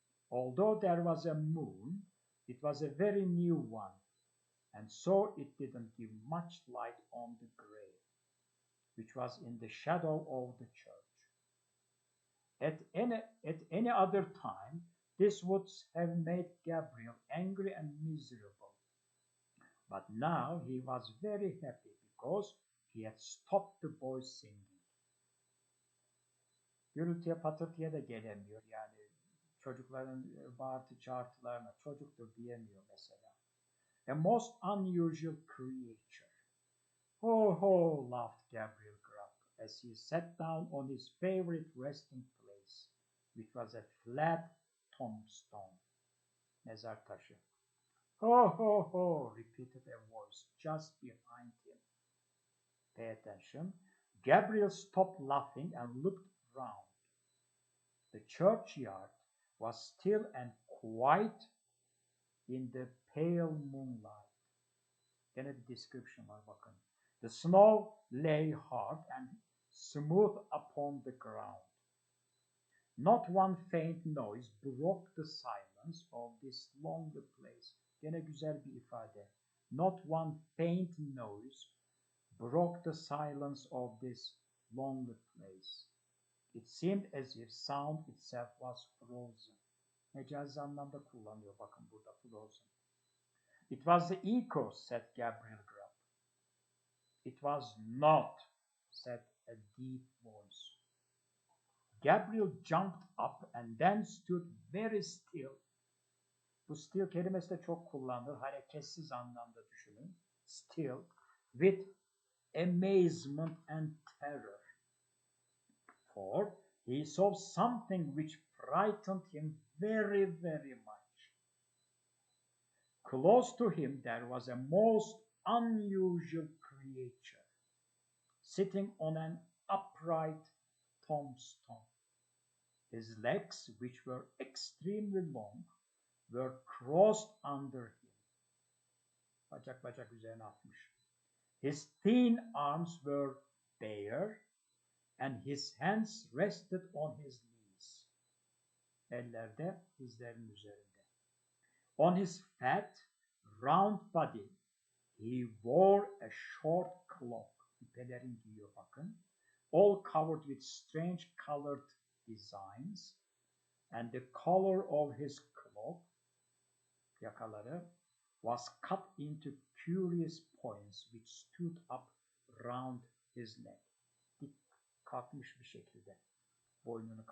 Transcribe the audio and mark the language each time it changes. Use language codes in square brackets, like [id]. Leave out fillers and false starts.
[en] Although there was a moon, it was a very new one, and so it didn't give much light on the grave, which was in the shadow of the church. At any other time, this would have made Gabriel angry and miserable. But now he was very happy because he had stopped the boys singing. [tr] Gürültüye patırtıya da gelemiyor. Yani çocukların bağırtı çağırtılarına çocuktur diyemiyor mesela. [en] A most unusual creature. Ho ho, laughed Gabriel Grubb as he sat down on his favorite resting place, which was a flat tombstone, [tr] mezar taşı. [en] Ho ho ho, repeated a voice just behind him. Pay attention. Gabriel stopped laughing and looked round. The churchyard was still and quiet in the pale moonlight. [tr] Gene bir description var bakın. [en] The snow lay hard and smooth upon the ground. Not one faint noise broke the silence of this lonely place. [tr] Gene güzel bir ifade. [en] Not one faint noise broke the silence of this lonely place. It seemed as if sound itself was frozen. [tr] Mecazi anlamda kullanıyor bakın burada frozen. [en] It was the echo, said Gabriel Grubb. It was not, said a deep voice. Gabriel jumped up and then stood very still. [tr] Bu still kelimesi de çok kullanılır. Hareketsiz anlamda düşünün. [en] Still, with amazement and terror. For he saw something which frightened him very, very much. Close to him there was a most unusual creature, sitting on an upright tombstone. His legs, which were extremely long, were crossed under him. [tr] Bacak bacak üzerine atmış. [en] His thin arms were bare, and his hands rested on his knees. [tr] Eller de dizlerinin üzerinde. [en] On his fat, round body, he wore a short cloak. [tr] Pelerin giyiyor bakın. [en] All covered with strange colored designs, and the collar of his cloak, yakaları, was cut into curious points which stood up round his neck. [tr] Dik kalkmış bir şekilde boynunu